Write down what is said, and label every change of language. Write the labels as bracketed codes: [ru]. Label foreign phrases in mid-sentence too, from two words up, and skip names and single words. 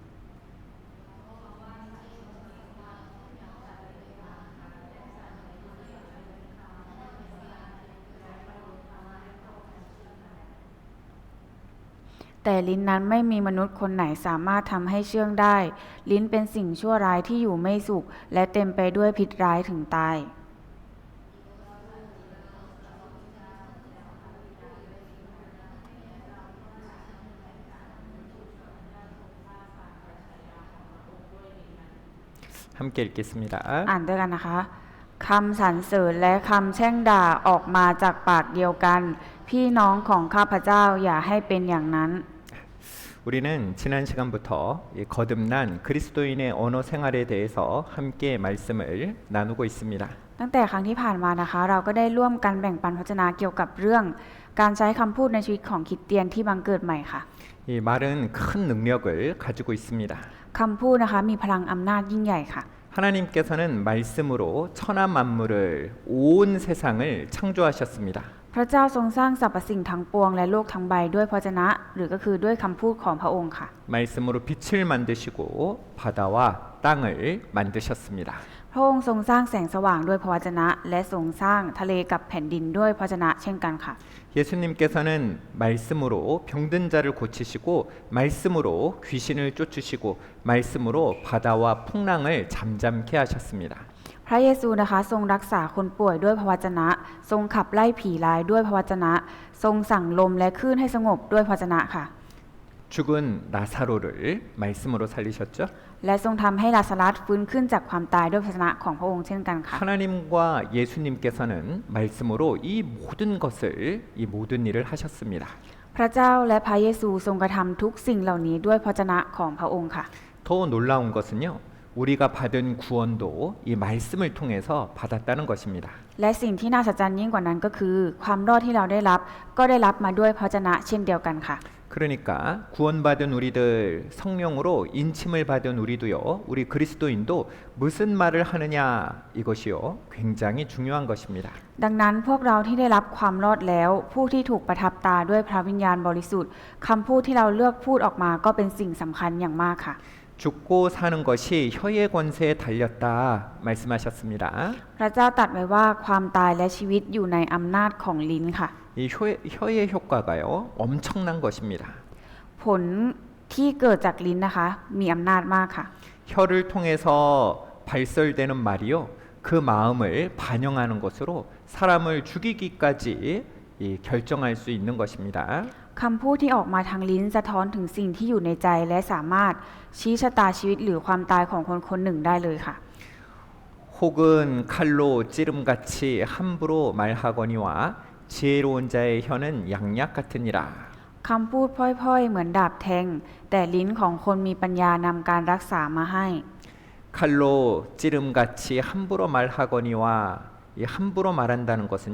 [th] แต่ลิ้นนั้นไม่มีมนุษย์คนไหนสามารถทำให้เชื่องได้ ลิ้นเป็นสิ่งชั่วร้ายที่อยู่ไม่สุขและเต็มไปด้วยพิษร้ายถึงตาย [ko] 함께 읽겠습니다. [th] อ่านด้วยกันนะคะคำสรรเสริญและคำแช่งด่าออกมาจากปากเดียวกันพี่น้องของข้าพเจ้าอย่าให้เป็นอย่างนั้น [ko] 우리는 지난 시간부터 거듭난 그리스도인의 언어 생활에 대해서 함께 말씀을 나누고 있습니다. [th] ตั้งแต่ครั้งที่ผ่านมานะคะเราก็ได้ร่วมกันแบ่งปันพระวจนะเกี่ยวกับเรื่องการใช้คำพูดในชีวิตของคริสเตียนที่บังเกิดใหม่ค่ะ [ko] 이 말은 큰 능력을 가지고 있습니다. [th] คำพูดนะคะมีพลังอำนาจยิ่งใหญ่ค่ะ [ko] 하나님께서는 말씀으로 천하 만물을 온 세상을 창조하셨습니다. [th] พระเจ้าทรงสร้างสรรพสิ่งทั้งปวงและโลกทั้งใบด้วยพระวจนะหรือก็คือด้วยคำพูดของพระองค์ค่ะ [ko] 말씀으로 빛을 만드시고 바다와 땅을 만드셨습니다. [th] พระองค์ทรงสร้างแสงสว่างด้วยพระวจนะ และทรงสร้างทะเลกับแผ่นดินด้วยพระวจนะเช่นกันค่ะ [ko] 예수님께서는 말씀으로 병든 자를 고치시고 말씀으로 귀신을 쫓으시고 말씀으로 바다와 풍랑을 잠잠케 하셨습니다. [th] พระเยซูนะคะทรงรักษาคนป่วยด้วยพระวจนะ ทรงขับไล่ผีร้ายด้วยพระวจนะ ทรงสั่งลมและคลื่นให้สงบด้วยพระวจนะค่ะ [ko] 죽은 나사로를 말씀으로 살리셨죠. [th] และทรงทำให้ลาซารัสฟื้นขึ้นจากความตายด้วยพระวจนะของพระองค์เช่นกันค่ะ [ko] 하나님과 예수님께서는 말씀으로 이 모든 것을 이 모든 일을 하셨습니다. [th] พระเจ้าและพระเยซูทรงกระทำทุกสิ่งเหล่านี้ด้วยพระวจนะของพระองค์ค่ะ [ko] 더 놀라운 것은요. 우리가 받은 구원도 이 말씀을 통해서 받았다는 것입니다. [th] และสิ่งที่น่าสัศจรรย์ยิ่งกว่านั้นก็คือ ความรอดที่เราได้รับก็ได้รับมาด้วยพระวจนะเช่นเดียวกันค่ะ [ko] 그러니까 구원받은 우리들 성령으로 인침을 받은 우리도요. 우리 그리스도인도 무슨 말을 하느냐 이것이요. 굉장히 중요한 것입니다. [th] ดังนั้นพวกเราที่ได้รับความรอดแล้วผู้ที่ถูกประทับตาด้วยพระวิญญาณบริสุทธิ์คำพูดที่เราเลือกพูดออกมาก็เป็นสิ่งสำคัญอย่างมากค่ะ [ko] 죽고 사는 것이 혀의 권세에 달렸다 말씀하셨습니다. [th] พระเจ้าตรัสไว้ว่าความตายและชีวิตอยู่ในอำนาจของลิ้นค่ะ [ko] 이 혀의 효과가요. 엄청난 것입니다. [th] ผลที่เกิดจากลิ้นนะคะ มีอำนาจมากค่ะ [ko] 혀를 통해서 발설되는 말이요. 그 마음을 반영하는 것으로 사람을 죽이기까지 결정할 수 있는 것입니다. [th] คำพูดที่ออกมาทางลิ้นสะท้อนถึงสิ่งที่อยู่ในใจและสามารถชี้ชะตาชีวิตหรือความตายของคนคนหนึ่งได้เลยค่ะ [ko] 혹은 칼로 찌름같이 함부로 말하거니와 지혜로운 자의 혀는 양약 같으니라. [th] คำพูดพร่อยๆเหมือนดาบแทงแต่ลิ้นของคนมีปัญญานำการรักษามาให้ [ko] 칼로 찌름같이 함부로 말하거니와 이 함부로 말한다는 것은요.